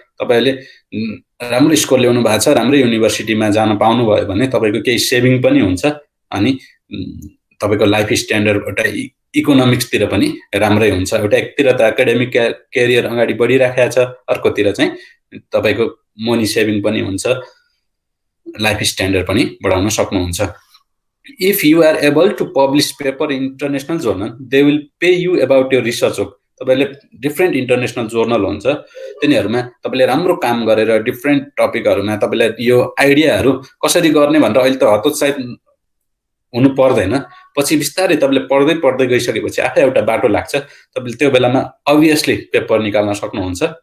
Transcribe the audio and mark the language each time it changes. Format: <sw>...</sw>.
<ne>तपाईले राम्रो स्कोर ल्याउनु भएको छ, राम्रो युनिभर्सिटीमा जान पाउनु भयो भने तपाईको केही सेभिङ पनि हुन्छ, अनि तपाईको लाइफ स्ट्यान्डर्ड एउटा इकोनोमिक्सतिर पनि राम्रै हुन्छ। एउटा एकतिर त एकाडेमिक क्यारियर अगाडि बढिराखेको छ, अर्कोतिर चाहिँ तपाईको मनी सेभिङ पनि हुन्छ, लाइफ स्ट्यान्डर्ड पनि बढाउन सक्नुहुन्छ।</ne> <en>If you are able to publish paper in international journal, they will pay you about your research work.</en> <ne>तपाईले डिफ्रेन्ट इन्टरनेशनल जर्नलहरु हुन्छ, तिनीहरुमा तपाईले राम्रो काम गरेर डिफ्रेन्ट टपिकहरुमा तपाईलाई यो आइडियाहरु कसरी गर्ने भनेर अहिले त हतोत्साहित हुनु पर्दैन। पछि बिस्तारै तपाईले पढ्दै गइसकेपछि आफै एउटा बाटो लाग्छ, तपाईले त्यो बेलामा अभियसली पेपर निकाल्न सक्नुहुन्छ।</ne>